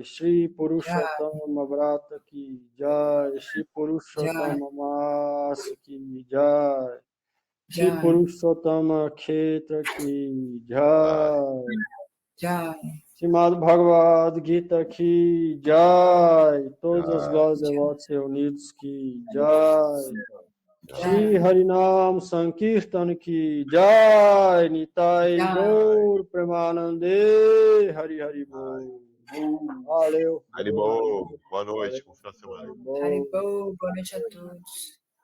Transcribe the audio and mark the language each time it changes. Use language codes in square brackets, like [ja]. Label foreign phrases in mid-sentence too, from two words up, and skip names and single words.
[hi] श्री पुरुषोत्तम अव्रत की जय. श्री पुरुषोत्तम मास की जय. श्री पुरुषोत्तम क्षेत्र की जय. Jai. श्रीमद् भगवद् गीता की जय. [pt] Todas as glórias devotas reunidos [hi] की जय. श्री हरिनाम संकीर्तन की जय. [bn] নিতাই গৌর প্রেমানন্দে হরি হরি বোল. [pt] Valeu. [hi] हरि बोल. [pt] Boa noite, bom final de semana. [hi] हरि बोल. [pt] Boa noite a todos.